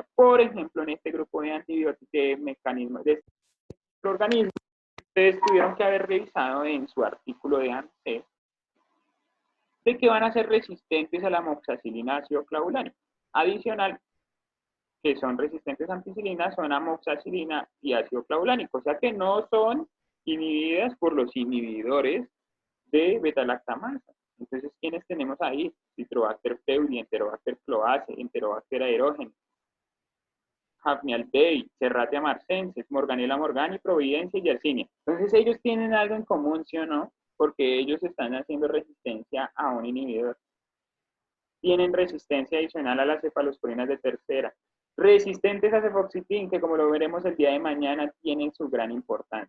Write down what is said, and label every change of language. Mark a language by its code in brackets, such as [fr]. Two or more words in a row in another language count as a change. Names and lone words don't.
[es] Por ejemplo, en este grupo de antibióticos, de mecanismos de organismos, ustedes tuvieron que haber revisado en su artículo de ANSES de que van a ser resistentes a la amoxicilina ácido clavulánico. Adicional, que son resistentes a ampicilina, son amoxicilina y ácido clavulánico, o sea que no son inhibidas por los inhibidores de beta-lactamasa. Entonces, ¿quiénes tenemos ahí? Citrobacter pyogenes, Enterobacter cloaceae, Enterobacter aerogenes, Hafnia albei, Serratia marcensis, Morganella morgani, Providencia y Yersinia. Entonces, ellos tienen algo en común, ¿sí o no? Porque ellos están haciendo resistencia a un inhibidor. Tienen resistencia adicional a las cefalosporinas de tercera. Resistentes a cefoxitin, que como lo veremos el día de mañana, tienen su gran importancia.